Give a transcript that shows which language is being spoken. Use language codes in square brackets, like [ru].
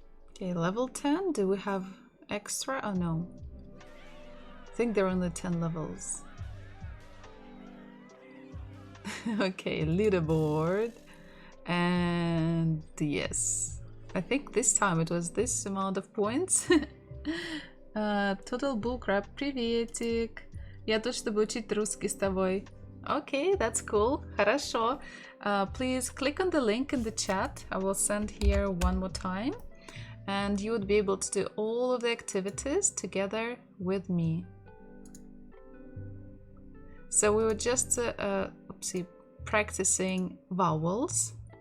[en] Okay, level 10. Do we have extra? Oh no. I think there are only 10 levels. Okay, leaderboard. And yes, I think this time it was this amount of points. [ru] Total Bullcrap, приветик. Я точно буду учить русский с тобой. [en] Okay, that's cool. [ru] Хорошо. [en] Please click on the link in the chat. I will send here one more time. And you would be able to do all of the activities together with me. So we were just practicing vowels.